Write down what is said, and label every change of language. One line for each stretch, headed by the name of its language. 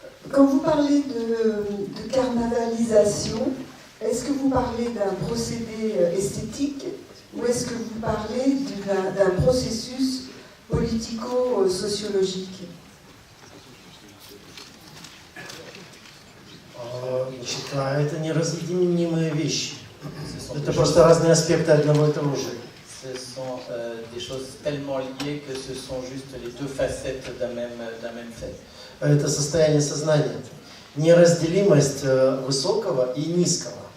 French: Quand vous parlez de carnavalisation, est-ce que vous parlez d'un procédé esthétique ou est-ce que vous parlez d'un processus политико-sociologique?
Russian: Это неразъединимые вещи. Это просто разные аспекты одного и того же.
French: Ce sont des choses tellement liées que ce sont juste les deux facettes d'un même fait.
Russian: Это состояние сознания. Неразделимость высокого и низкого.